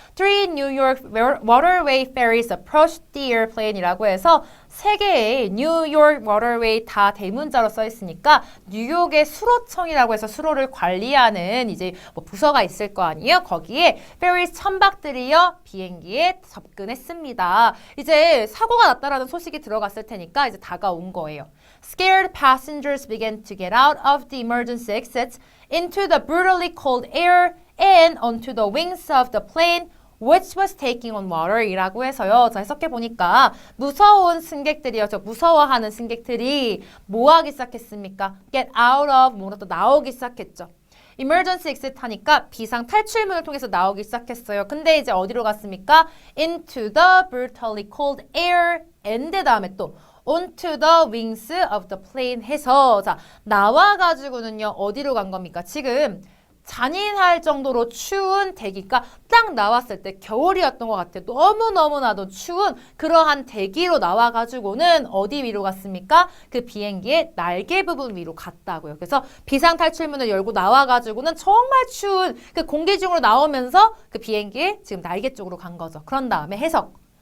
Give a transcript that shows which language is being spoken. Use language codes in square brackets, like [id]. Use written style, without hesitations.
[en] Three New York waterway ferries approached the airplane [ko] 이라고 해서 세 개의 뉴욕 워터웨이 다 대문자로 써 있으니까 뉴욕의 수로청이라고 해서 수로를 관리하는 이제 뭐 부서가 있을 거 아니에요? 거기에 페리스 천박들이요 비행기에 접근했습니다. 이제 사고가 났다라는 소식이 들어갔을 테니까 이제 다가온 거예요. [en] Scared passengers began to get out of the emergency exits into the brutally cold air and onto the wings of the plane which was taking on water [ko] 이라고 해서요. 자, 해석해보니까 무서운 승객들이요. 저 무서워하는 승객들이 뭐 하기 시작했습니까? get out of 뭐라 또 나오기 시작했죠. emergency exit 하니까 비상 탈출문을 통해서 나오기 시작했어요. 근데 이제 어디로 갔습니까? [en] into the brutally cold air and 다음에 또 onto the wings of the plane [ko] 해서 자 나와가지고는요. 어디로 간 겁니까? 지금 잔인할 정도로 추운 대기가 딱 나왔을 때 겨울이었던 것 같아요. 너무너무나도 추운 그러한 대기로 나와가지고는 어디 위로 갔습니까? 그 비행기의 날개 부분 위로 갔다고요. 그래서 비상탈출문을 열고 나와가지고는 정말 추운 그 공기 중으로 나오면서 그 비행기의 지금 날개 쪽으로 간 거죠. 그런 다음에 해석.